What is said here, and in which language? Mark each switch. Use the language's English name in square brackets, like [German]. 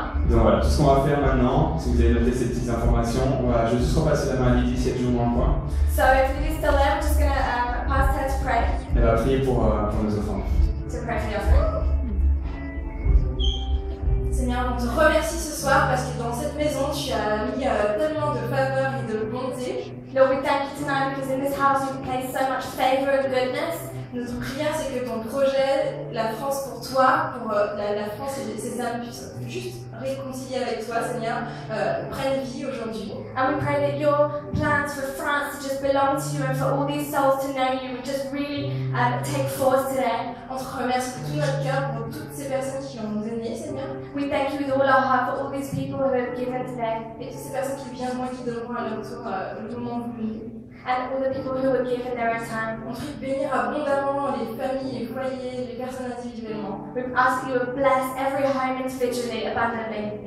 [French] Donc voilà, tout ce qu'on va faire maintenant, si vous avez noté ces petites informations, je vais juste repasser la main à Lydie si elle joue dans le coin. [English] So if Lily's still there, we're just going to pass her to pray. [French] Elle va prier pour nos enfants. [English] To pray for the offering. [French] Seigneur, on te remercie ce soir parce que dans cette maison, tu as mis tellement de faveur et de bonté. [English] Lord, we thank you tonight because in this house you've placed so much favor and goodness. [French] Notre prière, c'est que ton projet, la France pour toi, pour la France et ses âmes puissent juste réconcilier avec toi, Seigneur, prenne vie aujourd'hui. [English] And we pray that your plans for France to just belong to you and for all these souls to know you would just really take force today. [French] On te remercie de tout notre cœur pour toutes ces personnes qui ont donné, Seigneur. [English] We thank you with all our heart for all these people who have given today. [French] Et toutes ces personnes qui viendront et qui donneront à leur tour le moment voulu. [English] And all the people who will give in their own time. [French] On prie de bénir abondamment les familles, les foyers, les personnes individuellement. [English] We ask you to bless every home individually abundantly.